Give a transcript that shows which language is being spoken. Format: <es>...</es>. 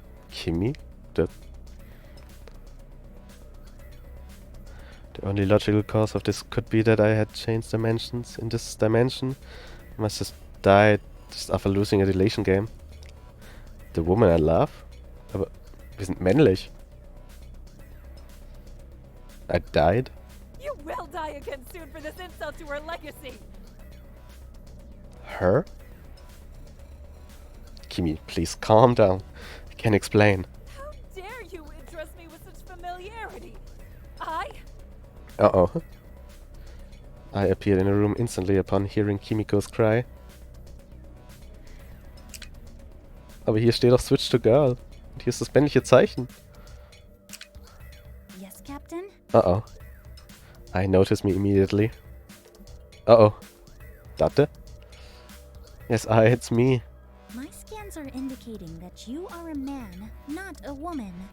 <en>Kimi? The only logical cause of this could be that I had changed dimensions. In this dimension, I must have died just after losing a deletion game. The woman I love?</en> <de>Aber wir sind männlich.</de> <en>I died? You will die again soon for this insult to her legacy! Her? Kimi, please calm down. I can explain. How dare you address me with such familiarity? I? Uh-oh. I appeared in the room instantly upon hearing Kimiko's cry.</en> <de>Aber hier steht doch</de> <en>Switch to Girl.</en> <de>Und hier ist das männliche Zeichen.</de> <en>Yes, Captain? Uh-oh. I noticed me immediately. Uh-oh. Datte? Yes, it's me. My scans are indicating that you are a man, not a woman.</en>